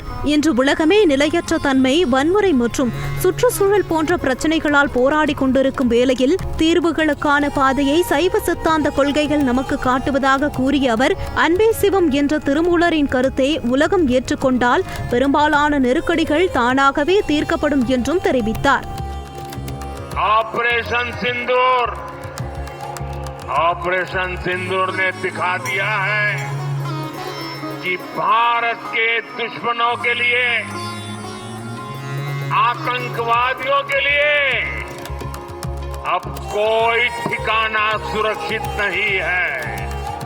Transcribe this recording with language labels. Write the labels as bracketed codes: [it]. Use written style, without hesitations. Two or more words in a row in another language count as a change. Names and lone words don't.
[ta] இன்று உலகமே நிலையற்ற தன்மை, வன்முறை மற்றும் சுற்றுச்சூழல் போன்ற பிரச்சனைகளால் போராடி கொண்டிருக்கும் வேளையில் தீர்வுகளுக்கான பாதையை சைவ சித்தாந்த கொள்கைகள் நமக்கு காட்டுவதாக கூறிய அவர் அன்பே சிவம் என்ற திருமூலரின் கருத்தை உலகம் ஏற்றுக்கொண்டால் பெரும்பாலான நெருக்கடிகள் தானாகவே தீர்க்கப்படும் என்றும் தெரிவித்தார். [hi] ऑपरेशन सिंदूर ने दिखा दिया है कि भारत के दुश्मनों के लिए, आतंकवादियों के लिए अब कोई ठिकाना सुरक्षित नहीं है.